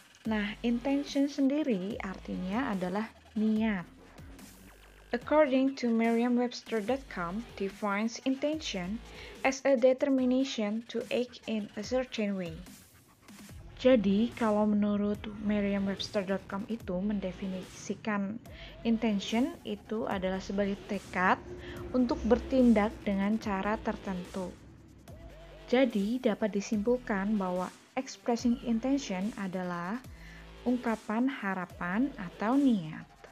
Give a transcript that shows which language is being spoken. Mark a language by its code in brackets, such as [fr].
[id] Nah, intention sendiri artinya adalah niat. [en] According to Merriam-Webster.com, defines intention as a determination to act in a certain way. [id] Jadi, kalau menurut Merriam-Webster.com itu mendefinisikan intention itu adalah sebagai tekad untuk bertindak dengan cara tertentu. Jadi, dapat disimpulkan bahwa expressing intention adalah ungkapan harapan atau niat.